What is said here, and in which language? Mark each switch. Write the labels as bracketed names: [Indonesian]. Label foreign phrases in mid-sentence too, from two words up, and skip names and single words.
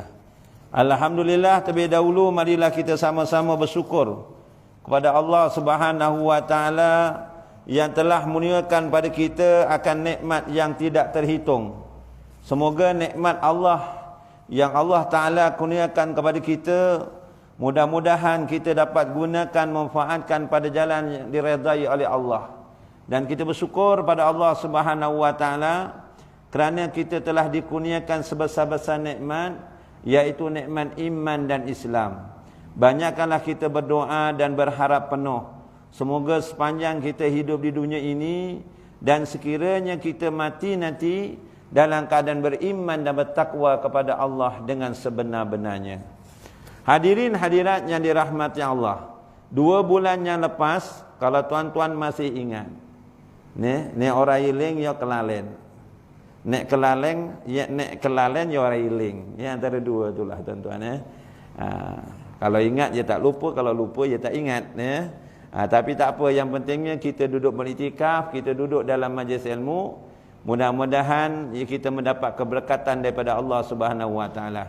[Malay] Alhamdulillah. Terlebih dahulu marilah kita sama-sama bersyukur kepada Allah [Arabic] سبحانه وتعالى [Malay] yang telah menurunkan pada kita akan nikmat yang tidak terhitung. Semoga nikmat Allah yang [Arabic] الله تعالى [Malay] kurniakan kepada kita, mudah-mudahan kita dapat gunakan, manfaatkan pada jalan yang diredai oleh Allah. Dan kita bersyukur pada Allah [Arabic] سبحانه وتعالى [Malay] kerana kita telah dikurniakan sebesar-besar nikmat, iaitu nikmat iman dan Islam. Banyakkanlah kita berdoa dan berharap penuh, semoga sepanjang kita hidup di dunia ini dan sekiranya kita mati nanti dalam keadaan beriman dan bertakwa kepada Allah dengan sebenar-benarnya. Hadirin hadirat yang dirahmati Allah, 2 bulan yang lepas, kalau tuan-tuan masih ingat, ni [Javanese] orang iling ya kelalen, nek kelalen ya orang iling, [Malay] ya antara dua itulah tuan-tuan. Kalau ingat dia tak lupa, kalau lupa dia tak ingat. Tapi tak apa, yang pentingnya kita duduk beriktikaf, kita duduk dalam majlis ilmu. Mudah-mudahan kita mendapat keberkatan daripada Allah [Arabic] سبحانه وتعالى.